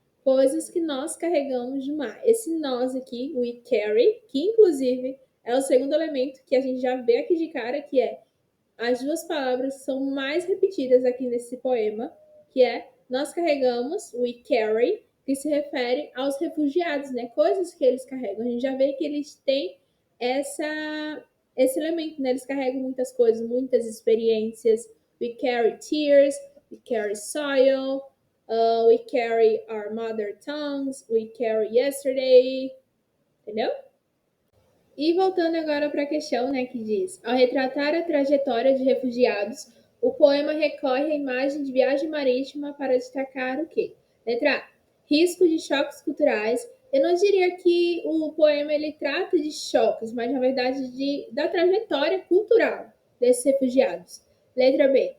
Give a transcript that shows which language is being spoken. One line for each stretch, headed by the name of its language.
Portuguese: Coisas que nós carregamos no mar. Esse nós aqui,
English: we carry,
Portuguese: que inclusive é o segundo elemento que a gente já vê aqui de cara, que é as duas palavras são mais repetidas aqui nesse poema, que é nós carregamos, we carry, que se refere aos refugiados, né? Coisas que eles carregam. A gente já vê que eles têm esse elemento, né? Eles carregam muitas coisas, muitas experiências.
English: We carry tears, we carry soil, we carry our mother tongues, we carry yesterday,
Portuguese: entendeu? E voltando agora para a questão, né, que diz: ao retratar a trajetória de refugiados, o poema recorre à imagem de viagem marítima para destacar o quê? Letra A. Risco de choques culturais. Eu não diria que o poema ele trata de choques, mas na verdade da trajetória cultural desses refugiados. Letra B.